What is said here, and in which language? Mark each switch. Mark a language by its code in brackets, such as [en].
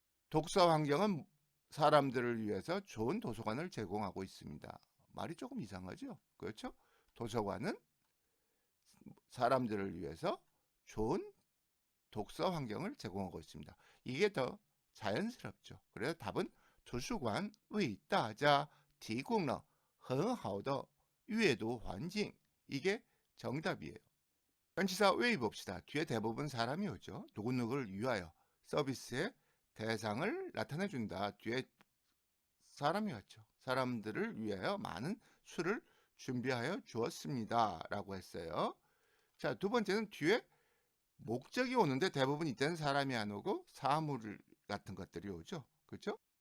[ko] 독서 환경은 사람들을 위해서 좋은 도서관을 제공하고 있습니다. 말이 조금 이상하죠? 그렇죠? 도서관은 사람들을 위해서 좋은 독서 환경을 제공하고 있습니다. 이게 더 자연스럽죠. 그래서 답은 [zh] 图书馆 为大家提供了很好的阅读环境. [ko] 이게 정답이에요. 전치사 왜 봅시다. 뒤에 대부분 사람이 오죠. 누구누구를 위하여 서비스의 대상을 나타내준다. 뒤에 사람이 왔죠. 사람들을 위하여 많은 술을 준비하여 주었습니다. 라고 했어요. 자, 두 번째는 뒤에 목적이 오는데 대부분 이때는 사람이 안 오고 사물 같은 것들이 오죠. 그렇죠?